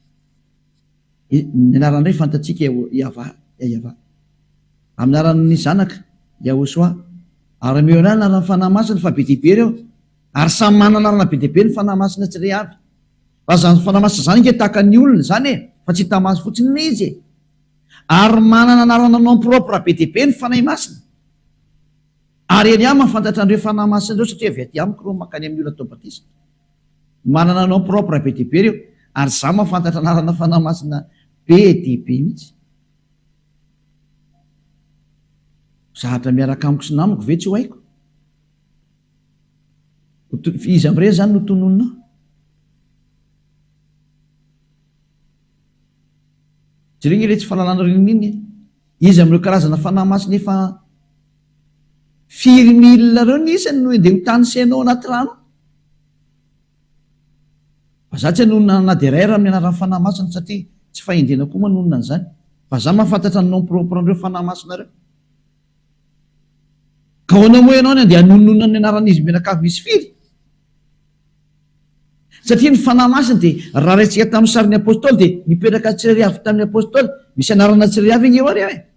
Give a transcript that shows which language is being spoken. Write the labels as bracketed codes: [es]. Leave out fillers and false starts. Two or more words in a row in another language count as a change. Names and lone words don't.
[mg] Ny anaran'ny Ray fantatsika Yahva, amin'ny anaran'ny Zanaka Yehosoa, ary meo anazy anaran'ny fanahy masina fa be dehibe reo, ary samy manana anarana be dehibe ny fanahy masina tsiray avy. Fa zany fanahy masina zany ke tahaka ny olona zany e, fa tsy tamaso fotsiny ilay izy e. Ary manana anarana [fr] nom propre [mg] be dehibe ny fanahy masina. Ary eny ihany mahafantatra an'ireo fanahy masina ireo satria avy aty amiko reo mankany amin'ny olona atao batisa. Manana [fr] nom propre [mg] be dehibe reo, ary za mahafantatra anarana fanahy masina be dehibe mihitsy. Zahatra miaraka amiko sy namako ve tsy ho haiko? Izy amin'ireny zany no tononona. Jereny ilay tsy fahalalana rininy. Izy amin'ireo karazana fanahy masina efa 4,000 reo ny isany no dia ho tany senao anaty rano. Fa za tsy hanonona na dia iray raha amin'ny anaran'ny fanahy masina satria tsy fahendrena koa manonona an'izany. Fa za mahafantatra ny [fr] nom propre [mg] an'ireo fanahy masina ireo. Ka hoanao moa ianao dia hanonona ny anaran'izy menakavy misy firy. Satria ny fanahy masina dia raha raintsika tamin'ny sarin'ny apôstôly dia nipetraka tsirairay avy tamin'ny apôstôly, misy anarana tsirairay avy iny eo ary.